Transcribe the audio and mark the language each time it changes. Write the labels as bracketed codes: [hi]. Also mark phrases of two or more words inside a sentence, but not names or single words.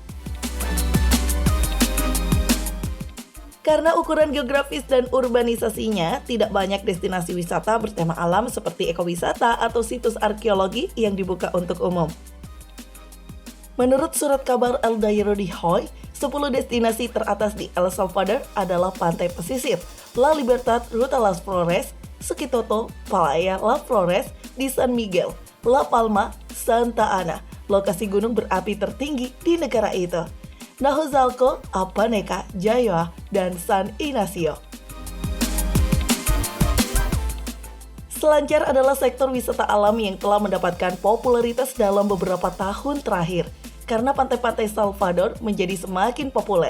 [id] Karena ukuran geografis dan urbanisasinya, tidak banyak destinasi wisata bertema alam seperti ekowisata atau situs arkeologi yang dibuka untuk umum. Menurut surat kabar El Diario de Hoy, 10 destinasi teratas di El Salvador adalah Pantai Pesisir, La Libertad, Ruta Las Flores, Sekitoto, Playa La Flores, di San Miguel, La Palma, Santa Ana, lokasi gunung berapi tertinggi di negara itu, Nahozalco, Apaneca, Jayoa, dan San Ignacio. Selancar adalah sektor wisata alam yang telah mendapatkan popularitas dalam beberapa tahun terakhir karena pantai-pantai Salvador menjadi semakin populer.